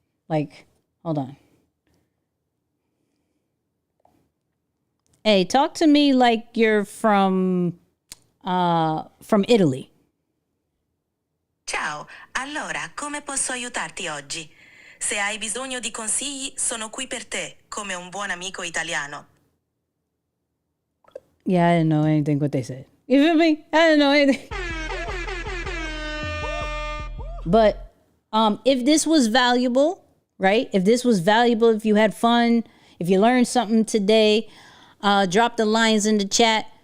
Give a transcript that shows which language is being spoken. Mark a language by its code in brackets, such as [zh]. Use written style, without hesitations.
[en] Like, hold on. Hey, talk to me like you're from Italy. [it] Ciao, allora come posso aiutarti oggi? Se hai bisogno di consigli, sono qui per te, come un buon amico italiano. [en] Yeah, I didn't know anything what they said. You feel me? I didn't know anything. But if this was valuable, right? If this was valuable, if you had fun, if you learned something today, drop the lines in the chat.